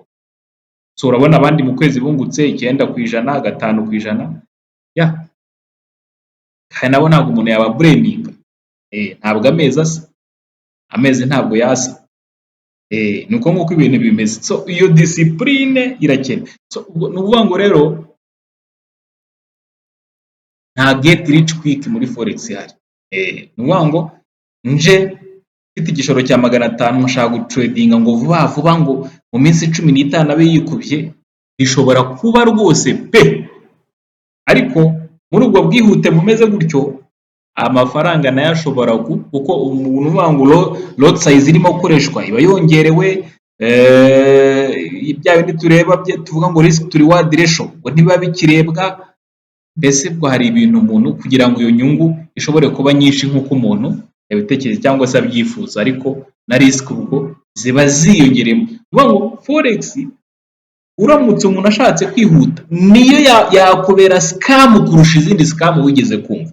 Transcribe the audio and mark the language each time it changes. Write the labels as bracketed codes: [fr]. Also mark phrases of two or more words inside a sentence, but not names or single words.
[rw] So urabona abandi mu kwezi bungutse 9%, 5%, kandi nabo ntabwo umuntu yaba blaming. Ntabwo amezi asa, amezi ntabwo yasa. Ni uko nguko ibintu bimeze. So iyo discipline irakenewe. So ni ukuvuga ngo rero nta [en] get rich quick [rw] muri forex ihari. Ni ukuvuga ngo nje mfite igishoro cya 500 nshaka gutradinga ngo vuba vuba ngo mu minsi 15 abe yikubye, bishobora kuba rwose pe, ariko muri ubwo bwihute bumeze gutyo amafaranga nayo ashobora kuko umuntu uvuga ngo [en] lot size [rw] irimo gukoreshwa iba yongerewe, ibya bindi tureba tuvuga ngo [en] risk to reward ratio [rw] ngo ntiba bikirebwa. Mbese bwo hari ibintu umuntu kugira ngo iyo nyungu ishobore kuba nyinshi nk'uko umuntu yabitekereza cyangwa se abyifuza, ariko na risk ubwo ziba ziyongeremo. Uvuga ngo forex uramutse umuntu ashatse kwihuta niyo yakubera scam kurusha izindi scam wigeze kumva.